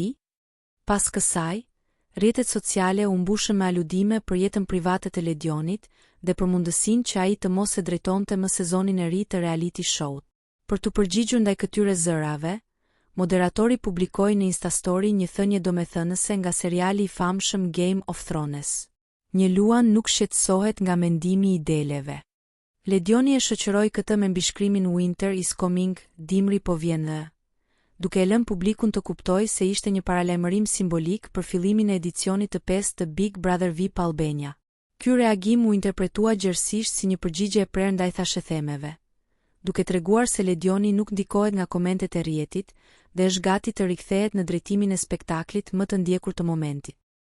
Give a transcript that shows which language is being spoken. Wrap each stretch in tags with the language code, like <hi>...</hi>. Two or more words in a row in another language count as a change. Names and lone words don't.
<sq>Pas kësaj, rrjetet sociale u mbushën me aludime për jetën private të Ledionit dhe për mundësinë që ai të mos e drejtonte më sezonin e ri të</sq> <en>reality show-t.</en> <sq>Për të përgjigjur ndaj këtyre zërave, moderatori publikoi në Instastory një thënie domethënëse nga seriali i famshëm Game of Thrones. Një luan nuk shqetësohet nga mendimi i deleve. Ledioni e shoqëroi këtë me mbishkrimin</sq> <en>Winter is coming,</en> <sq>dimri po vjen dhe, duke e lënë publikun të kuptojë se ishte një paralajmërim simbolik për fillimin e edicionit të 5 të Big Brother VIP Albania. Ky reagim u interpretua gjerësisht si një përgjigje e prerë ndaj thashëthemeve, duke treguar se Ledioni nuk ndikohet nga komentet e rrjetit dhe është gati të rikthehet në drejtimin e spektaklit më të ndjekur të momentit.</sq>